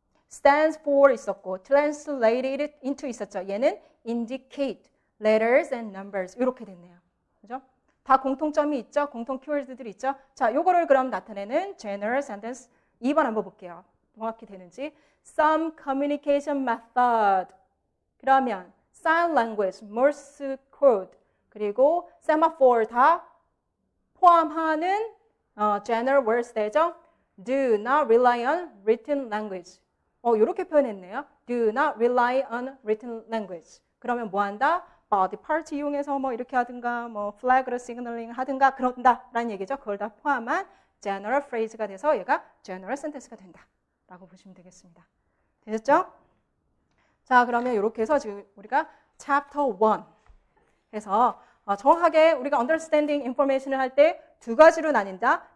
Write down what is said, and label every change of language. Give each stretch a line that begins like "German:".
English: stands for 있었고 translated into 있었죠. 얘는 indicate, letters and numbers
Korean: 이렇게 됐네요. 그죠? 다 공통점이 있죠? 공통 키워드들이 있죠? 자, 요거를 그럼 나타내는 general sentence 2번 한번 볼게요. 정확히 되는지.
English: Some communication method 그러면 sign language, Morse code 그리고 semaphore
Korean: 다 포함하는
English: general words 되죠? Do not rely on written language.
Korean: 이렇게 표현했네요.
English: Do not rely on written language.
Korean: 그러면 뭐 한다? body part 이용해서 뭐 이렇게 하든가 뭐 flag로 signaling 하든가 그런다라는 얘기죠. 그걸 다 포함한 general phrase가 돼서 얘가 general sentence가 된다라고 보시면 되겠습니다. 되셨죠? 자, 그러면 이렇게 해서 지금 우리가 chapter 1 해서 정확하게 우리가
English: understanding information
Korean: 을 할 때 두 가지로 나뉜다.